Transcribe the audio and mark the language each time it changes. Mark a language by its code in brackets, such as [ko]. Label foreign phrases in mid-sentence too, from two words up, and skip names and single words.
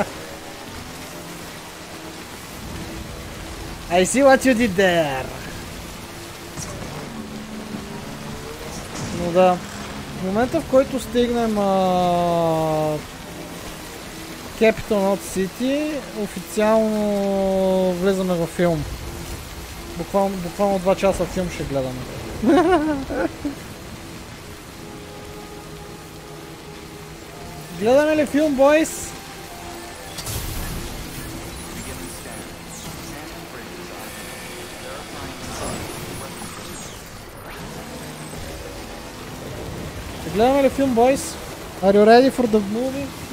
[en] I see what you did there. [bg] Но да, в момента в който стигнем Capital Knot City, официално влизаме във филм. Буквално 2 часа филм ще гледаме. Гледаме ли филм, бойс? Гледаме ли филм, бойс? [en] Are you ready for the movie?